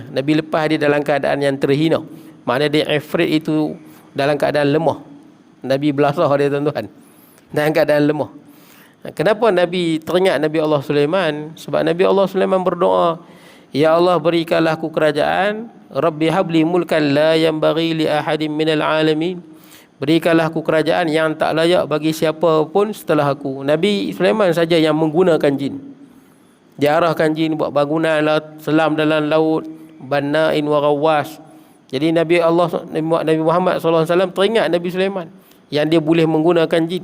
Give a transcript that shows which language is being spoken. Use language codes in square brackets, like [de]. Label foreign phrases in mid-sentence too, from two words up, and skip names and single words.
[ms] Nabi lepas dia dalam keadaan yang terhina. Maknanya dia ifrit itu dalam keadaan lemah. Nabi belasah dia tuan-tuan, dalam keadaan lemah. Kenapa Nabi teringat Nabi Allah Sulaiman? Sebab Nabi Allah Sulaiman berdoa, ya Allah, berikanlah aku kerajaan, [ar] رَبِّ هَبْ لِي مُلْكًا لَا يَنْبَغِي لِأَحَدٍ مِنَ الْعَالَمِينَ. [ms] Berikanlah aku kerajaan yang tak layak bagi siapa pun setelah aku. Nabi Sulaiman saja yang menggunakan jin. Dia arahkan jin buat bangunan, selam dalam laut, [ar] بَنَّاءٍ وَغَوَّاصٍ. [ms] Jadi Nabi Muhammad SAW teringat Nabi Sulaiman yang dia boleh menggunakan jin.